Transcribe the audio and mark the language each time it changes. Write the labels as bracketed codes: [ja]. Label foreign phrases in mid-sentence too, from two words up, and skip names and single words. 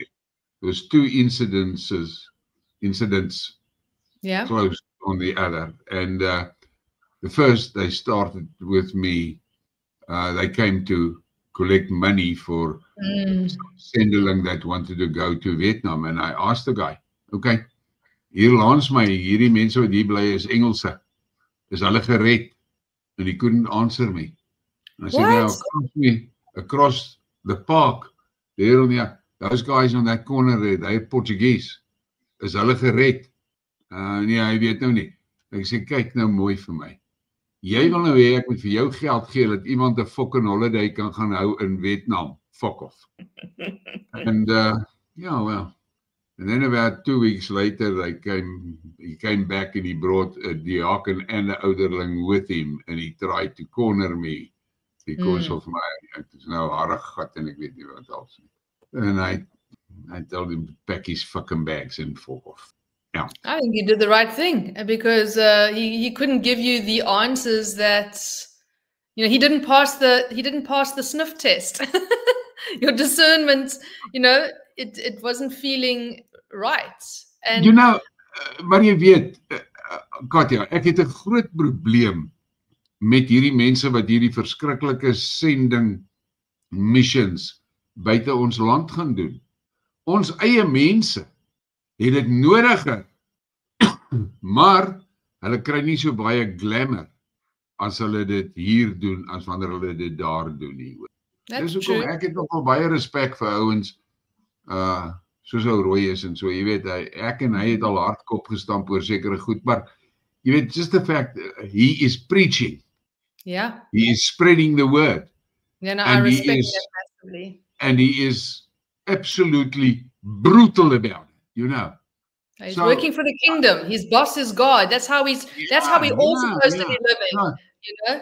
[en] There was two incidents close on the other. And the first, they started with me. They came to collect money for sendeling that wanted to go to Vietnam. And I asked the guy, [af] okay, hier langs my, hierdie mense wat hier bly is Engelse. Is hulle gered? [en] And he couldn't answer me. And I said, now, across the park, there on the, those guys on that corner there, they're Portuguese. [af] Is hulle gered? Nee, hy weet nou nie. Ek sê, kyk nou mooi vir my. Jy wil nou hê ek moet vir jou geld gee dat iemand 'n [en] fucking holiday [af] kan gaan hou in Vietnam. [en] Fuck off. And yeah, well. And then about 2 weeks later, he came back and he brought a diaken and an ouderling with him, and he tried to corner me because of my, it's [af] nou harde gat en ek weet nie wat [en] else. And I told him to pack his fucking bags and fuck off. Yeah. I think he did the right thing because he couldn't give you the answers that, you know, he didn't pass the sniff test. Your discernment, you know, it wasn't feeling right. You know, [af] maar jy weet, Katja, ek het 'n groot probleem met hierdie mense wat hierdie verskriklike sending missions buite ons land gaan doen. Ons eie mense het dit nodig, maar hulle kry nie so baie glamour as hulle dit hier doen as wanneer hulle dit daar doen nie. Dis hoekom ek het nogal baie respek vir ouens soos ou Roy is en so, jy weet, ek en hy het al hardkop gestamp oor sekere goed, maar jy weet, [en] just the fact, he is preaching. Yeah. He is spreading the word. Yeah, no, I respect that massively. And he is absolutely brutal about it, you know. He's working for the kingdom. His boss is God. That's how we all supposed to be living, you know.